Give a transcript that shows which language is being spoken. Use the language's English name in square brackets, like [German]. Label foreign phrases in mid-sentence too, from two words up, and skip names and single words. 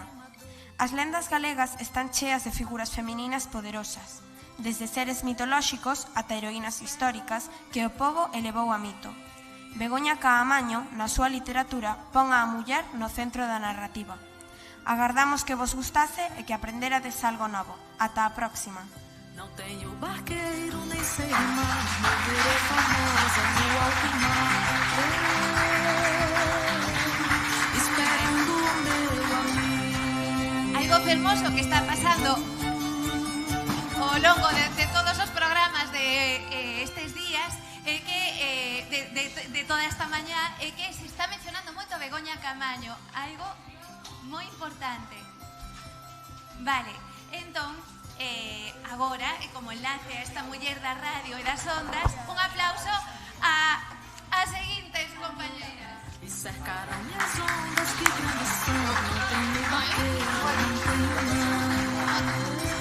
[Galician] As lendas galegas están cheas de figuras femininas poderosas, desde seres mitolóxicos ata heroínas históricas que o pobo elevou a mito. Begoña Caamaño, na súa literatura, pon a muller no centro da narrativa. Agardamos que vos gustase e que aprenderades algo novo. Ata a próxima. [Portuguese] Não tenho barqueiro, nem sei remar, não virei famosa no alto mar. Esperando o meu amigo. [Galician] Algo fermoso que está pasando ao longo de todos os programas de estes días é que de toda esta mañá é que se está mencionando moito a Begoña Caamaño, algo moi importante. Vale, entón, agora, como enlace a esta muller da radio e das ondas, un aplauso a seguintes compañeras. [Portuguese] E cercaram-me as ondas que grandes são, não tenho barqueiro, não tenho nada.